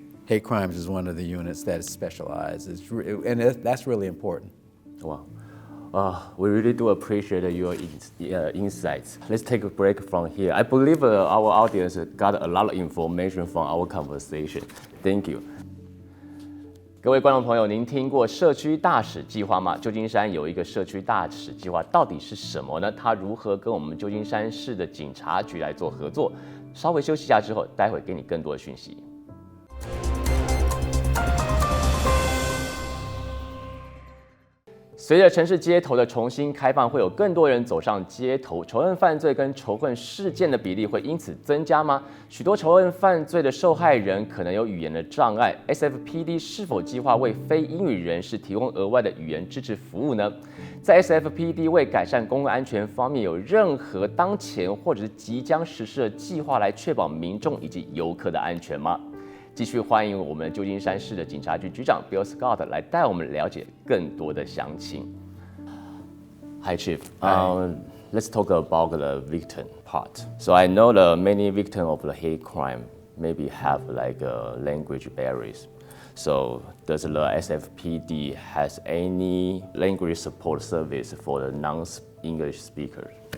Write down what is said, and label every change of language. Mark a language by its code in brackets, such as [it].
[en] Hate crimes is one of the units that is specialized, and that's really important. Wow. We really do appreciate your insights. Let's take a break from here. I believe our audience got a lot of information from our conversation. Thank you. [zh] 各位观众朋友，您听过社区大使计划吗？旧金山有一个社区大使计划，到底是什么呢？它如何跟我们旧金山市的警察局来做合作？稍微休息一下之后，待会给你更多的讯息。随着城市街头的重新开放，会有更多人走上街头，仇恨犯罪跟仇恨事件的比例会因此增加吗？许多仇恨犯罪的受害人可能有语言的障碍 ，SFPD 是否计划为非英语人士提供额外的语言支持服务呢？在 SFPD 为改善公共安全方面，有任何当前或者是即将实施的计划来确保民众以及游客的安全吗？继续欢迎我们旧金山市的警察局局长 Bill Scott 来带我们了解更多的详情。 [en] Hi, Chief. Let's talk about the victim part. So I know the many victims of the hate crime maybe have like language barriers. So does the SFPD has any language support service for the non-English speakers?